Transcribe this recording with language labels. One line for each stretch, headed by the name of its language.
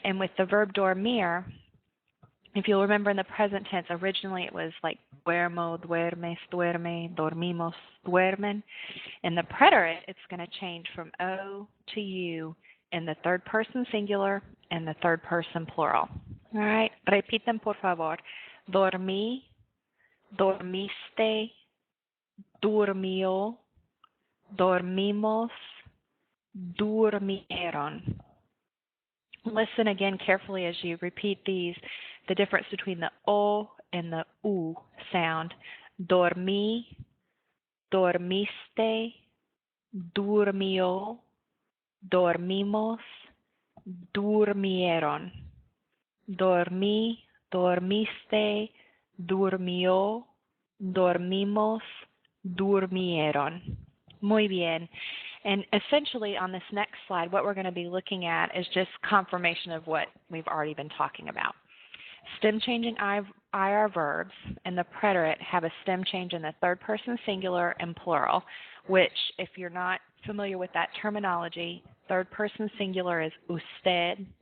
English: And with the verb dormir, if you'll remember in the present tense, originally it was like
Spanish: duermo, duermes, duerme, dormimos, duermen.
English: In the preterite, it's going to change from O to U in the third person singular and the third person plural. All right?
Spanish: Repiten, por favor. Dormí, dormiste, durmió, dormimos, durmieron.
English: Listen again carefully as you repeat these, the difference between the O and the U sound.
Spanish: Dormí, dormiste, durmió, dormimos, durmieron. Dormí, dormiste, durmió, dormimos, durmieron. Muy bien.
English: And essentially on this next slide, what we're going to be looking at is just confirmation of what we've already been talking about. Stem changing IR verbs and the preterite have a stem change in the third person singular and plural, which if you're not familiar with that terminology, third person singular is usted,